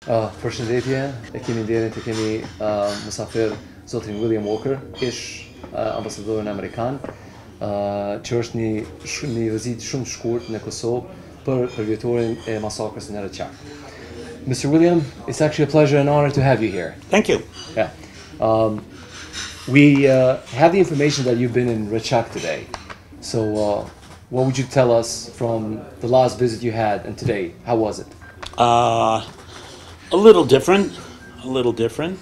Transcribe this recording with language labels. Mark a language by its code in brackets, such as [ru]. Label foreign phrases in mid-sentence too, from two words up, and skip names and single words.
[sq] Përshëndetje, e kemi nderin të kemi musafir zotrin William Walker, ish ambasadorin Amerikan, që është një vizit shumë të shkurt në Kosovë për vjetorin e masakrës në Raqaq. [en] Mr. William, it's actually a pleasure and honor to have you here. Thank you. Yeah. We have the information that you've been in Raqaq today. So what would you tell us from the last visit you had and today? How was it? A little different. A little different.